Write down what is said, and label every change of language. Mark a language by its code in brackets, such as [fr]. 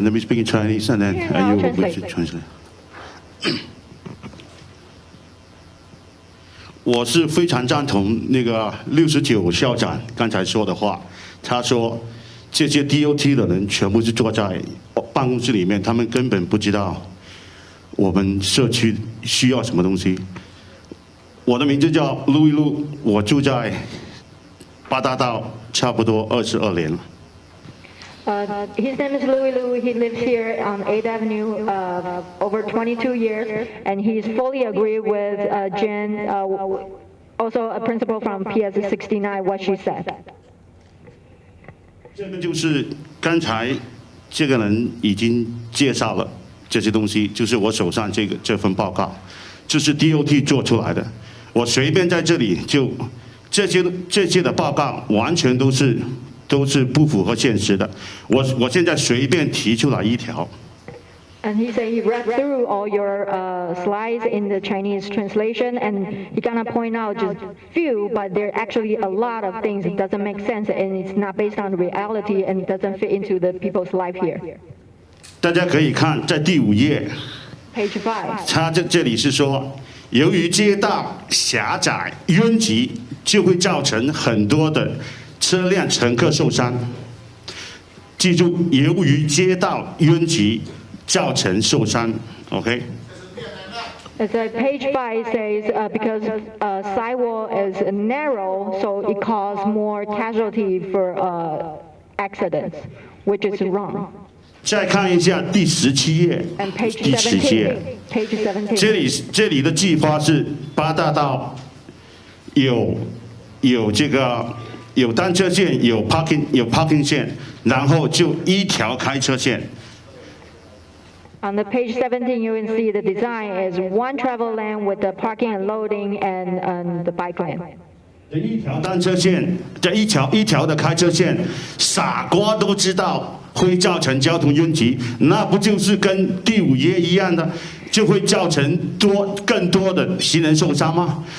[en] Let me speak in Chinese, and then you will translate. [zh] 我是非常赞同那个69校长刚才说的话。他说，这些 DOT 的人全部是坐在办公室里面，他们根本不知道我们社区需要什么东西。我的名字叫陆一路，我住在八大道差不多22年了。 [en] His name is Louis Liu. He lives here on 8th Avenue over 22 years, and he's fully agree with Jen, also a principal from PS69, what she said. [zh] 这个就是刚才这个人已经介绍了这些东西，就是我手上这份报告，这是 DOT 做出来的。我随便在这里就这些的报告完全都是不符合现实的。我现在随便提出来一条。 [en] And he said he read through all your slides in the Chinese translation, and he gonna point out just few, but there are actually a lot of things that doesn't make sense, and it's not based on reality and doesn't fit into the people's life here. [zh] 大家可以看在第5页 [en] ，Page 5。 [zh] 他这里是说，由于街道狭窄拥挤，就会造成很多的车辆乘客受伤。记住，由于街道拥挤造成受伤。 OK。 [en] So page 5 says because sidewalk is narrow, so it causes more casualty for accidents, which is wrong. [zh] 再看一下第17页， [en] And page [zh] 第17页， [en] page 17. [zh] 这里的计划是八大道有这个有单车线，有 parking 线，然后就一条开车线。 [en] On the page 17, you can see the design is one travel lane with the parking and loading and the bike lane. [zh] 这一条单车线，这一条的开车线，傻瓜都知道会造成交通拥挤，那不就是跟第5页一样的，就会造成更多的行人受伤吗？